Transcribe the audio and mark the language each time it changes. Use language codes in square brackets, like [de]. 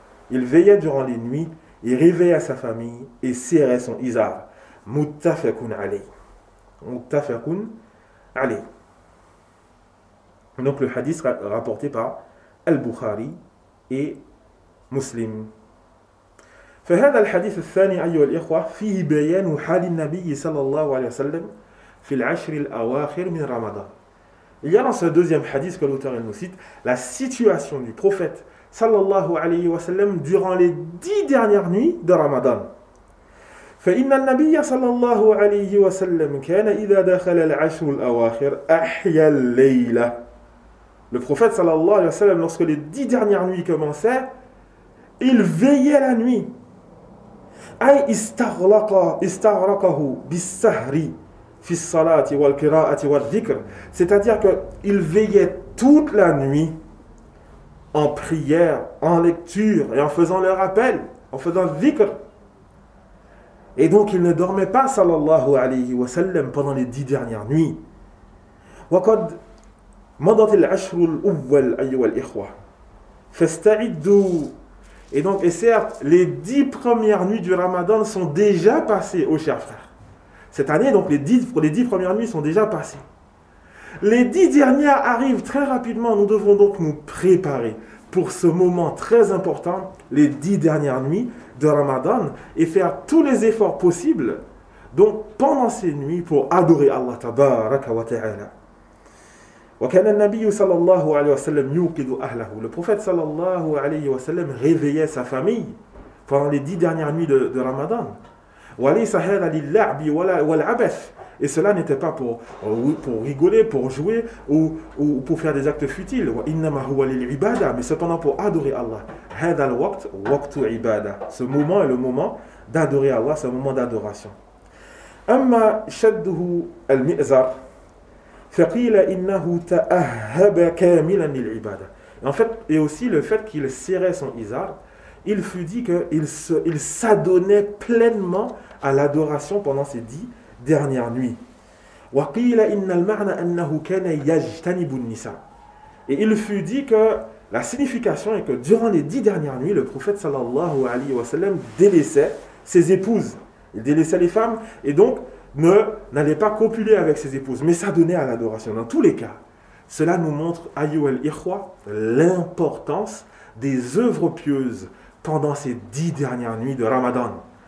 [fr] Il veillait durant les nuits, il réveillait sa famille et serrait son izar. [ar] Muttafaqun alayhi. Muttafaqun alayhi. [fr] Donc le hadith rapporté par Al-Bukhari et Muslim. [ar] فهذا الحديث الثاني أيها الإخوة فيه بيان حال النبي صلى الله عليه وسلم في العشر الأواخر من رمضان. [fr] Il y a dans ce deuxième hadith que l'auteur nous cite la situation du prophète [ar] صلى الله عليه وسلم [fr] durant les 10 dernières nuits de Ramadan. [ar] فإن النبي صلى الله عليه وسلم كان إذا دخل العشر الأواخر أحيا الليلة. [fr] Le prophète [ar] صلى الله عليه وسلم, [fr] lorsque les 10 dernières nuits commençaient, il veillait la nuit. [ar] أي استغلق استغرقه بالسهر في الصلاة والقراءة والذكر. [fr] C'est-à-dire qu'il veillait toute la nuit en prière, en lecture et en faisant le rappel, en faisant dhikr. Et donc il ne dormait pas [ar] sallallahu alayhi wa sallam [fr] pendant les 10 dernières nuits. [ar] وقد مضت العشر الأول أيها الإخوة فاستعدوا. [fr] Et donc, et certes, les 10 premières nuits du Ramadan sont déjà passées, oh chers frères. Cette année, donc les 10 premières nuits sont déjà passées. Les 10 dernières arrivent très rapidement, nous devons donc nous préparer pour ce moment très important, les 10 dernières nuits de Ramadan, et faire tous les efforts possibles, donc pendant ces nuits, pour adorer Allah tabaraka wa ta'ala. [ar] وكان النبي صلى الله عليه وسلم يوقظ أهله. [fr] Le prophète صلى الله عليه وسلم réveillait sa famille pendant les 10 dernières nuits de Ramadan. [ar] وليس هذا للعب والعبث. [fr] Et cela n'était pas pour rigoler, pour jouer ou pour faire des actes futiles. [ar] وإنما هو للعبادة. [fr] Mais cependant pour adorer Allah. [ar] هذا الوقت وقت عبادة. [fr] Ce moment est le moment d'adorer Allah, ce moment d'adoration. [ar] أما شده المئزر فقيل إنه تأهب كاملا للعبادة. [fr] En fait, et aussi le fait qu'il serrait son izar, il fut dit qu'il s'adonnait pleinement à l'adoration pendant ces 10 dernières nuits. [ar] وقيل إن المعنى أنه كان يجتنب النساء. [fr] Et il fut dit que la signification est que durant les 10 dernières nuits, le prophète [ar] sallallahu alayhi wa sallam [fr] délaissait ses épouses. Il délaissait les femmes et donc n'allait pas copuler avec ses épouses, mais s'adonnait à l'adoration. Dans tous les cas, cela nous montre, [ar] ayou el ikhwa, [fr] l'importance des œuvres pieuses pendant ces 10 dernières nuits de Ramadan.